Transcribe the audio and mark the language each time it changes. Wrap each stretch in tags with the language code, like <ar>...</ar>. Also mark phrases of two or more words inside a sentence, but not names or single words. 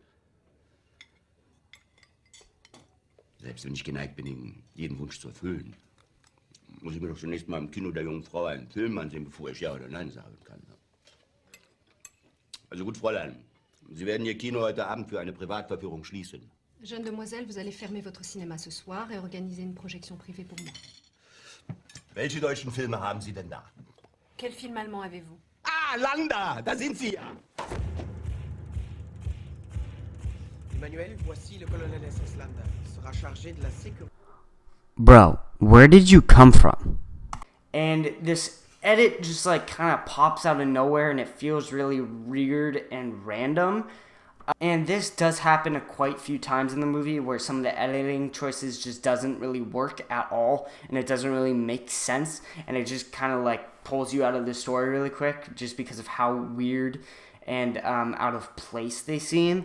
<de>Selbst wenn ich geneigt bin, Ihnen jeden Wunsch zu erfüllen, muss ich mir doch zunächst mal im Kino der jungen Frau einen Film ansehen, bevor ich Ja oder Nein sagen kann. Also gut, Fräulein, Sie werden Ihr Kino heute Abend für eine Privatverführung schließen.</de> <fr>Jeune demoiselle, vous allez fermer votre cinéma ce soir et organiser une projection privée pour moi.</fr> <de>Welche deutschen Filme haben Sie denn da?</de> <fr>Quel film allemand avez-vous?</fr> <de>Ah, Landa, da sind Sie ja.</de> <fr>Manuel, voici le colonel SS Lambda. Il sera chargé de la sécurité.</fr> <en>Bro, where did you come from? And this edit just like kind of pops out of nowhere and it feels really weird and random. And this does happen quite a few times in the movie where some of the editing choices just doesn't really work at all and it doesn't really make sense and it just kind of like pulls you out of the story really quick just because of how weird and out of place they seem.</en>